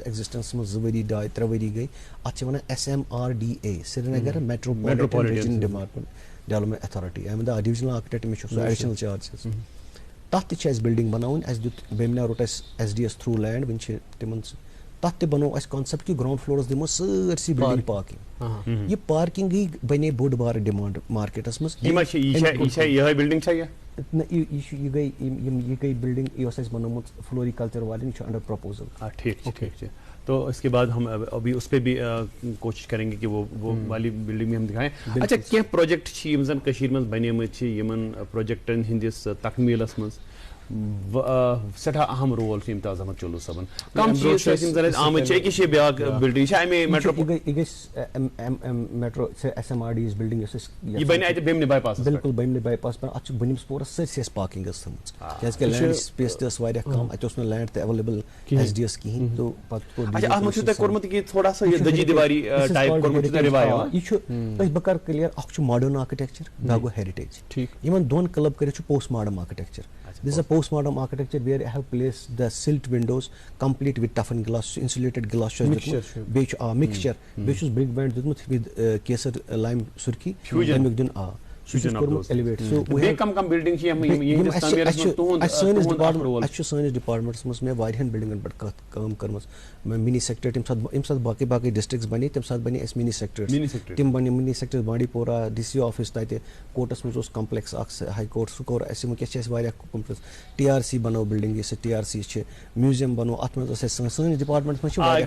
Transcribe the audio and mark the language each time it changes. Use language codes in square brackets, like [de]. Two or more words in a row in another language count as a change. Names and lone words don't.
[ks] ایگزسٹنس منٛز 2 ؤری 2-3 ؤری گٔے اَتھ چھِ وَنان SMRDA سرینگر میٹروپولٹن ریجن ڈِپاٹمنٹ ڈیولپمنٹ ایتھارٹی احمد ڈِوِجنل آرکِٹیکٹ مےٚ چھُ سُہ [en] additional charges [ks] تَتھ تہِ چھِ اَسہِ بِلڈِنٛگ بَناوٕنۍ اَسہِ دیُت بیمنا روٚٹ اَسہِ SDS تھروٗ لینڈ وٕنہِ چھِ تِمن تَتھ تہِ بَنوو اَسہِ کانسیپٹ کہِ [en] ground floors [ks] دِمو سٲرسٕے بِلڈِنٛگ پارکِنٛگ یہِ پارکِنٛگٕے بَنے بوٚڑ بارٕ ڈِمانٛڈ مارکیٹس منٛز نہ یہِ گٔے بِلڈِنٛگ یہِ اوس اَسہِ بنومُت فلوریکلچر والٮ۪ن یہِ چھُ [en] under proposal [ur] ٹھیک تو اس کے بعد ہم ابھی اس پہ بھی کوشش کریں گے کہ وہ والی بلڈنگ میں ہم دکھائیں. [ks] اچھا کینٛہہ پروجیکٹ چھِ یِم زن کٔشیٖرِ منٛز بنیمٕتۍ چھِ یِمن پروجیکٹن ہٕنٛدِس تکمیٖلس منٛز سٮ۪ٹھاہ اہم رول چھُ امتیاز احمد چولوٗ صٲبن. کم چیٖز چھِ یِم زن اَسہِ آمٕتۍ چھِ أکِس چھِ بیٛاکھ بلڈنگ یہِ چھِ امے یہِ گژھِ میٹرو SMRD یُس بلڈنگ یۄس اَسہِ یہِ بنہِ اَتہِ بیمنہِ باے پاس بِلکُل بیمنہِ باے پاس پٮ۪ٹھ اَتھ چھُ بٔنِمِس پورس سٲرسٕے اَسہِ پارکِنٛگ ٲس تھٲومٕژ کیٛازِ کہِ لینڈ سپیس تہِ ٲس واریاہ کم اَتہِ اوس نہٕ لینڈ تہِ ایویلیبل SDS کِہینۍ تہٕ پتہٕ کوٚر اَتھ منٛز چھُو تۄہہِ کوٚرمُت کہِ [ur] تھوڑا سا [ks] یہِ دٔجی دیواری ٹایپ کوٚرمُت چھُو تۄہہِ رِوایو. یہِ چھُ أسۍ بہٕ کرٕ کٕلیر اکھ چھُ [en] modern architecture [ks] بیٛاکھ گوٚو ہیرِٹیج یِمن دۄن کلب کٔرِتھ چھُ [en] post modern architecture. This is a post-mortem architecture where I have placed the silt windows complete with toughened glass, insulated glass. Mixture. [ks] بیٚیہِ چھُس [en] brick band [ks] دیُتمُت with کیسر lime سُرخی تَمیُک دیُن اَسہِ چھُ سٲنِس ڈِپاٹمنٹس منٛز مےٚ واریاہن بِلڈِنٛگن پٮ۪ٹھ کٲم کٔرمٕژ [en] mini sector [ks] ییٚمہِ ساتہٕ باقٕے ڈسٹرکس بنے تَمہِ ساتہٕ بنے اَسہِ [en] mini sector [ks] تِم بنے [en] mini sector [ks] بانڈی پورہ DC آفِس تَتہِ کوٹس منٛز اوس کمپلیکس اکھ ہاے کوٹ سُہ کوٚر اَسہِ وٕنکیٚس چھِ اَسہِ واریاہ TRC بنٲو بِلڈِنٛگ یۄس TRC چھِ میوٗزیم بنوو اَتھ منٛز ٲس اَسہِ سٲنِس ڈِپاٹمنٹس منٛز